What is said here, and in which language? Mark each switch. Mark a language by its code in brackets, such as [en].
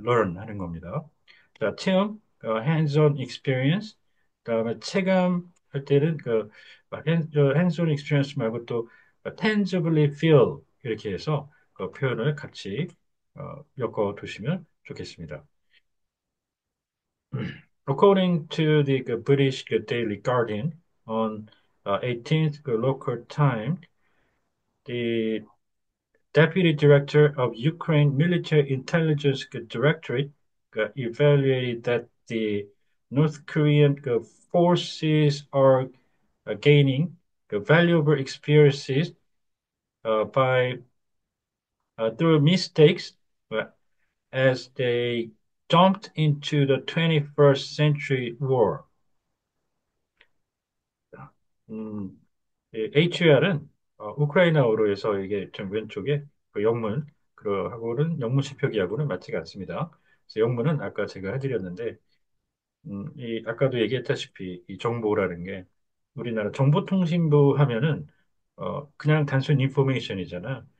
[ko] learn 하는 겁니다. 자, 체험, [en] hands-on experience. [ko] 그다음에 체감 할 때는 [en] hands-on experience [ko] 말고 또 [en] tangibly feel [ko] 이렇게 해서 그 표현을 같이 엮어 두시면 좋겠습니다. [en] According to the British Daily Guardian on 18th local time, the Deputy Director of Ukraine Military Intelligence Directorate evaluated that the North Korean forces are gaining valuable experiences by through mistakes uh, as they jumped into the 21st century war. [ko] HR은 우크라이나어로 해서 이게 좀 왼쪽에 그 영문 하고는 영문 지표기하고는 맞지가 않습니다. 그래서 영문은 아까 제가 해드렸는데 이 아까도 얘기했다시피 이 정보라는 게 우리나라 정보통신부 하면은 그냥 단순 인포메이션이잖아.